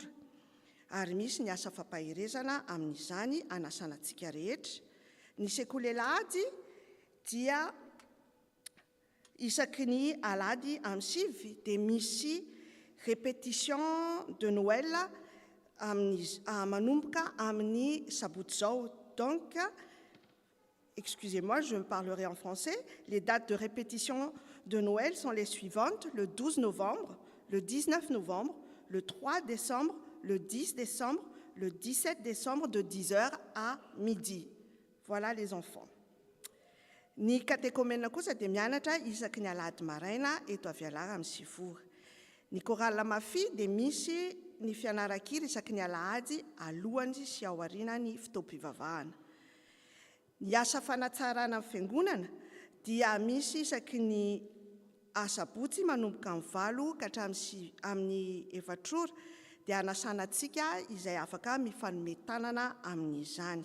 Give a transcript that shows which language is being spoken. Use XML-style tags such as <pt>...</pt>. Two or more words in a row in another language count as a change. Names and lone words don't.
<mg>Ary misy ny asa fampaherezana amin'izany anasanantsika rehetra. Ny sekoly alahady dia isaky ny alahady amin'ny 7 dia misy</mg> <fr>répétition de Noël</fr> <mg>manomboka amin'ny sabotsy zao.</mg> <fr>Donc, excusez-moi, je parlerai en français. Les dates de répétition de Noël sont les suivantes: le 12 novembre, le 19 novembre, le 3 décembre, le 10 décembre, le 17 décembre de 10h à midi. Voilà les enfants.</fr> <mg>Ny katekomena kosa dia mianatra isaky ny alahady maraina eto Avialara amin'ny 7 ora. Ny chorale mafia dia misy ny fianaran-kira isaky ny alahady alohany sy aoriana ny fitaom-pivavahana. Ny asa fanatsarana amin'ny fiangonana dia misy isaky ny asabotsy manomboka amin'ny 9 ka hatramin'ny 4 ora dia hanasanantsika izay afaka mifanometanana amin'izany.</mg>